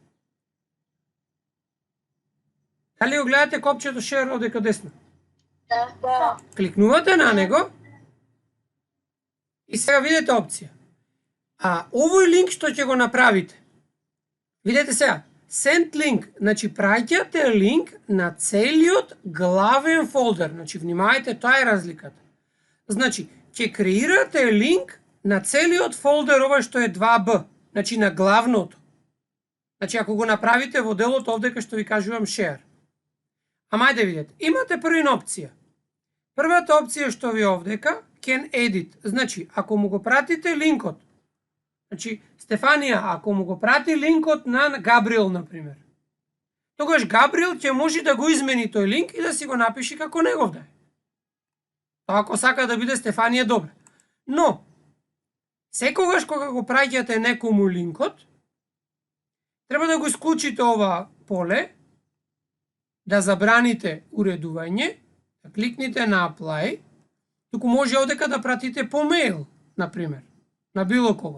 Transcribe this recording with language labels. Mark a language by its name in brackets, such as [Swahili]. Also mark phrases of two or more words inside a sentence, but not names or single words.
[Macedonian] Дали го гледате копчето share овдека десно? Да. Кликнувате на него и сега видите опција. А овој линк што ќе го направите, видите сега, [English] send link, [Macedonian] значи праќате линк на целиот главен фолдер. Значи, внимавајте, тоа е разликата. Значи, ќе креирате линк на целиот фолдер, ова што е 2B, значи на главното. Значи, ако го направите во делот овдека што ви кажувам share. Ама ајде видите, имате првина опција. Првата опција што ви овдека, [English] can edit. [Macedonian] Значи, ако му го пратите линкот, значи, Стефанија, ако му го прати линкот на Габриел, например, тогаш Габриел ќе може да го измени тој линк и да си го напиши како негов да е. Тоа ако сака да биде Стефанија, добре. Но, секогаш кога го праќате некому линкот, треба да го исклучите ова поле, да забраните уредување, да кликните на apply, туку може овдека да пратите по мејл, например, на било кого.